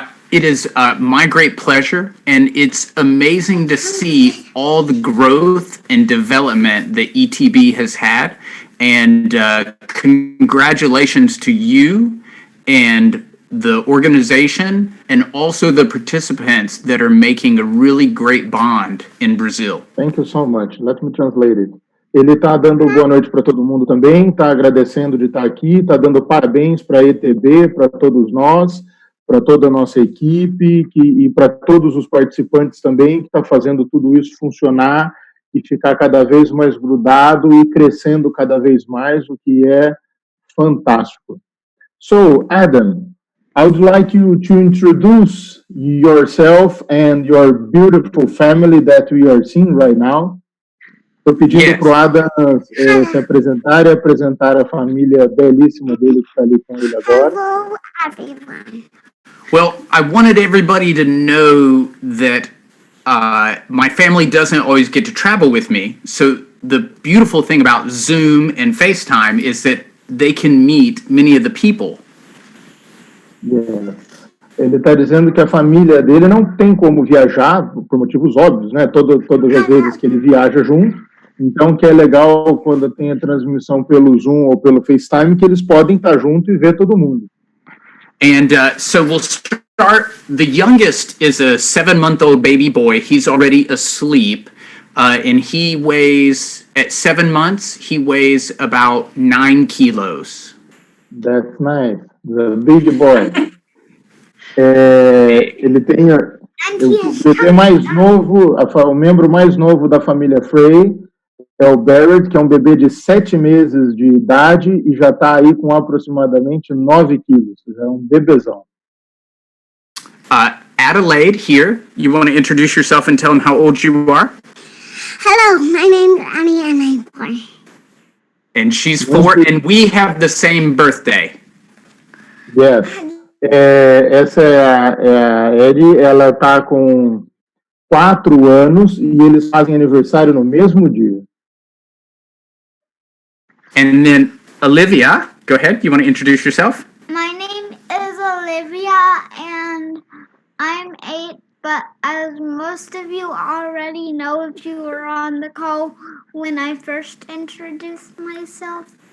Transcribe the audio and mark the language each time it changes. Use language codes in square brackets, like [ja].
[en] It is my great pleasure, and it's amazing to see all the growth and development that ETB has had, and congratulations to you and the organization and also the participants that are making a really great bond in Brazil. Thank you so much. Let me translate it. [pt] Ele está dando boa noite para todo mundo também, está agradecendo de estar aqui, está dando parabéns para a ETB, para todos nós, para toda a nossa equipe e para todos os participantes também, que está fazendo tudo isso funcionar e ficar cada vez mais grudado e crescendo cada vez mais, o que é fantástico. [en] So, Adam, I would like you to introduce yourself and your beautiful family that we are seeing right now. [pt] Estou pedindo para o Adam se apresentar e apresentar a família belíssima dele que está ali com ele agora. [en] Hello, everyone. Well, I wanted everybody to know that my family doesn't always get to travel with me. So the beautiful thing about Zoom and FaceTime is that they can meet many of the people. Yeah. [pt] Ele está dizendo que a família dele não tem como viajar, por motivos óbvios, né? Todas as vezes que ele viaja junto. Então, que é legal quando tem a transmissão pelo Zoom ou pelo FaceTime, que eles podem estar junto e ver todo mundo. [en] And so we'll start. The youngest is a 7-month-old baby boy. He's already asleep. And he weighs, at 7 months, he weighs about 9 kilos. That's nice. The big boy. [pt] Ele tem o bebê mais novo, o membro mais novo da família FREY é o Barrett, que é um bebê de 7 meses de idade e já está aí com aproximadamente 9 quilos. Já é um bebezão. [en] Adelaide here. You want to introduce yourself and tell them how old you are? Hello, my name's Annie and I'm 4. And she's 4, and we have the same birthday. Yes. [pt] Essa é a Eddie, ela está com 4 anos e eles fazem aniversário no mesmo dia. [en] And then Olivia, go ahead. You want to introduce yourself? My name is Olivia and I'm 8, but as most of you already know if you were on the call when I first introduced myself.